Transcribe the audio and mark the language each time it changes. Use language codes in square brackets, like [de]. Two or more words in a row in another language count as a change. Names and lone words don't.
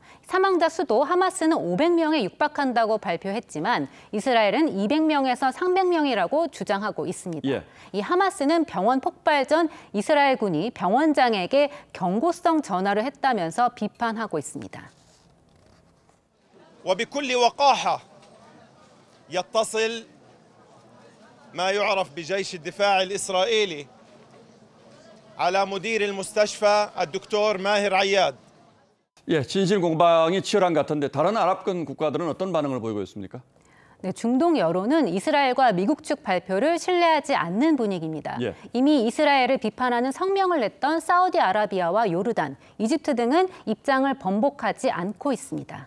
[ko] 사망자 수도 하마스는 500명에 육박한다고 발표했지만 이스라엘은 200명에서 300명이라고 주장하고 있습니다. 예. 이 하마스는 병원 폭발 전 이스라엘군이 병원장에게 경고성 전화를 했다면서 비판하고 있습니다. [ar] وبكل وقاحة يتصل ما يعرف بجيش الدفاع الإسرائيلي على مدير المستشفى الدكتور ماهر عياد. [ko] 예, 진실 공방이 치열한 것 같은데 다른 아랍권 국가들은 어떤 반응을 보이고 있습니까? 네, 중동 여론은 이스라엘과 미국 측 발표를 신뢰하지 않는 분위기입니다. 예. 이미 이스라엘을 비판하는 성명을 냈던 사우디아라비아와 요르단, 이집트 등은 입장을 번복하지 않고 있습니다.